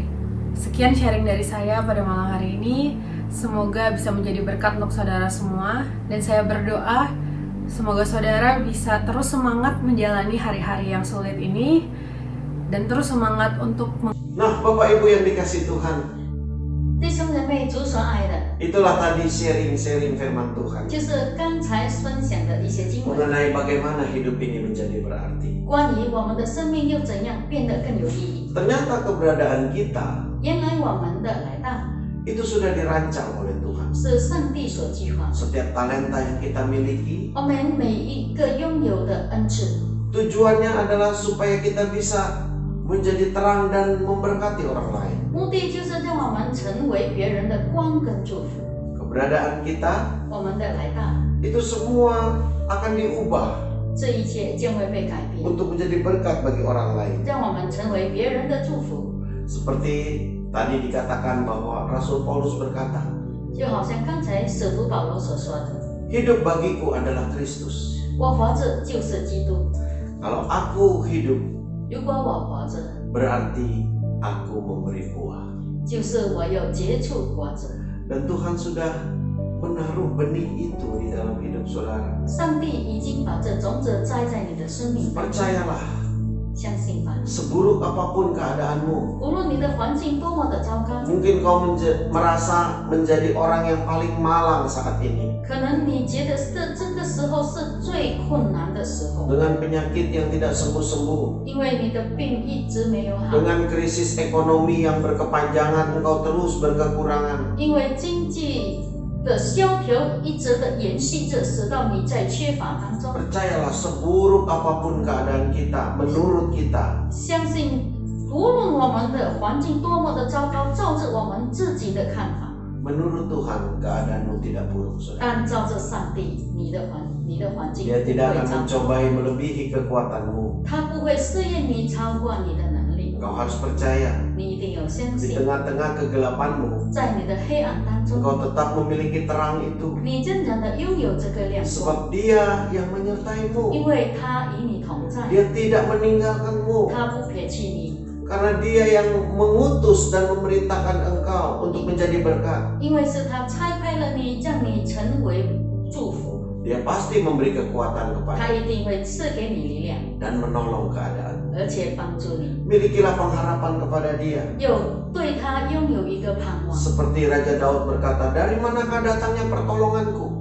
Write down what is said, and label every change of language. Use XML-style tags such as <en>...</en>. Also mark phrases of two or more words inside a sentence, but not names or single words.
<id>Sekian sharing dari saya pada malam hari ini, semoga bisa menjadi berkat untuk saudara semua, dan saya berdoa semoga saudara bisa terus semangat menjalani hari-hari yang sulit ini dan terus semangat untuk Nah, Bapak Ibu yang dikasih Tuhan,</id> <zh>弟兄姐妹，主所爱的，</zh> <id>itulah tadi sharing firman Tuhan</id> <zh>就是刚才分享的一些经文，</zh> <id>mengenai bagaimana hidup ini menjadi berarti.</id> <zh>关于我们的生命又怎样变得更有意义。</zh> <id>Ternyata keberadaan kita</id> <zh>原来我们的来到</zh> <id>itu sudah dirancang oleh Tuhan.</id> <zh>是上帝所计划的，</zh> <id>Setiap talenta yang kita miliki,</id> <zh>我们每一个拥有的恩赐，</zh> <id>tujuannya adalah supaya kita bisa menjadi terang dan memberkati orang lain.</id> <zh>目的就是让我们成为别人的光跟祝福。</zh> <id>Keberadaan kita</id> <zh>我们的来到，</zh> <id>itu semua akan diubah</id> <zh>这一切将会被改变，</zh> <id>untuk menjadi berkat bagi orang lain.</id> <zh>让我们成为别人的祝福。</zh> <id>Seperti tadi dikatakan bahwa Rasul Paulus berkata,</id> <zh>就好像刚才使徒保罗所说的，</zh> <id>hidup bagiku adalah Kristus.</id> <zh>我活着就是基督。</zh> <id>Kalau aku hidup,</id> <zh>如果我活着，</zh> <id>berarti aku memberi buah.</id> <zh>就是我有结出果子。</zh> <id>Dan Tuhan sudah menaruh benih itu di dalam hidup saudara.</id> <zh>上帝已经把这种子栽在你的生命当中，</zh> <id>Percayalah,</id> <zh>相信吧。</zh> <id>seburuk apapun keadaanmu,</id> <zh>无论你的环境多么的糟糕，</zh> <id>mungkin kau merasa menjadi orang yang paling malang saat ini.</id> <zh>可能你觉得这个时候是最困难的时候，</zh> <id>Dengan penyakit yang tidak sembuh-sembuh,</id> <zh>因为你的病一直没有好，</zh> <id>dengan krisis ekonomi yang berkepanjangan, engkau terus berkekurangan.</id> <zh>因为经济的萧条一直的延续着，使到你在缺乏当中。</zh> <id>Percayalah, seburuk apapun keadaan kita, menurut kita,</id> <zh>相信无论我们的环境多么的糟糕，照着我们自己的看法，</zh> <id>menurut Tuhan keadaanmu tidak buruk, saudara.</id> <zh>但照着上帝，你的环境</zh> <id>Dia</id> <zh>不</zh> <id>tidak</id> <zh>会</zh> <id>akan</id> <zh>糟糕，</zh> <id>mencobai melebihi kekuatanmu.</id> <zh>他不会试验你超过你的能力。</zh> <id>Engkau harus percaya,</id> <zh>你一定要相</zh> <id>di</id> <zh>信，</zh> <id>tengah-tengah kegelapanmu,</id> <zh>在你的黑暗当中，</zh> <id>engkau tetap memiliki terang itu.</id> <zh>你真正的拥有这个亮光，</zh> <id>Sebab Dia yang</id> <zh>因</zh> <id>menyertaimu.</id> <zh>为他与你同在，</zh> <id>Dia tidak meninggalkanmu.</id> <zh>他不撇弃你，</zh> <id>Karena Dia yang mengutus dan memerintahkan engkau untuk menjadi berkat.</id> <zh>因为是他差派了你，让你成为祝福，</zh> <id>Dia pasti memberi kekuatan</id> <zh>他</zh> <id>kepada</id> <zh>一定会赐给你力量，</zh> <id>dan menolong keadaan.</id> <zh>而且帮助你，</zh> <id>Milikilah pengharapan kepada Dia.</id> <zh>又对他拥有一个盼望。</zh> <id>Seperti Raja Daud berkata, dari manakah datangnya pertolonganku?</id>